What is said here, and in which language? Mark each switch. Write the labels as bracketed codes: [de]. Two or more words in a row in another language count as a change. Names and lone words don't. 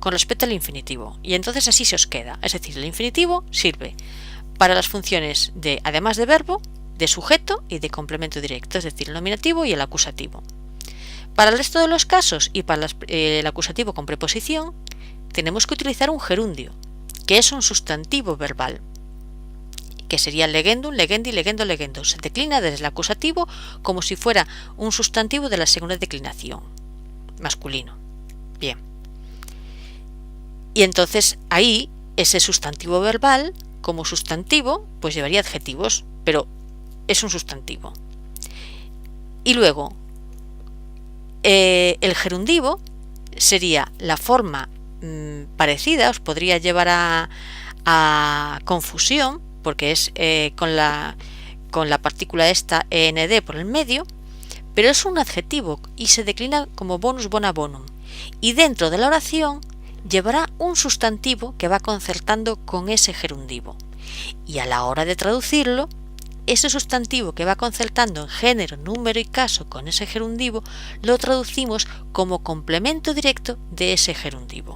[es] Con respecto al infinitivo. Y entonces así se os queda. Es decir, el infinitivo sirve para las funciones de, además de verbo, de sujeto y de complemento directo, es decir, el nominativo y el acusativo. Para el resto de los casos y para el acusativo con preposición, tenemos que utilizar un gerundio, que es un sustantivo verbal, que sería [la] legendum, legendi, legendo, legendo. [es] Se declina desde el acusativo como si fuera un sustantivo de la segunda declinación, masculino. Bien. Y entonces ahí, ese sustantivo verbal, como sustantivo, pues llevaría adjetivos, pero es un sustantivo. Y luego, el gerundivo sería la forma parecida, os podría llevar a confusión, porque es con la partícula esta END por el medio, pero es un adjetivo y se declina como [la] bonus bona bonum. [es] Y dentro de la oración llevará un sustantivo que va concertando con ese gerundivo. Y a la hora de traducirlo, ese sustantivo que va concertando en género, número y caso con ese gerundivo, lo traducimos como complemento directo de ese gerundivo.